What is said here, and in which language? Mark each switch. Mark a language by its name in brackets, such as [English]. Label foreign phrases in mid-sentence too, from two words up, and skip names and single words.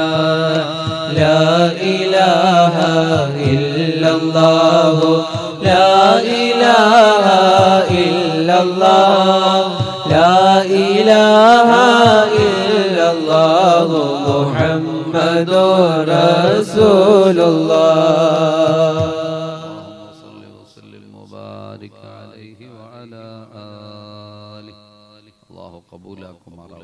[Arabic] لا إله إلا الله لا إله إلا الله لا إله إلا الله محمد رسول الله صلى وسلم وبارك عليه وعلى آله الله قبولكم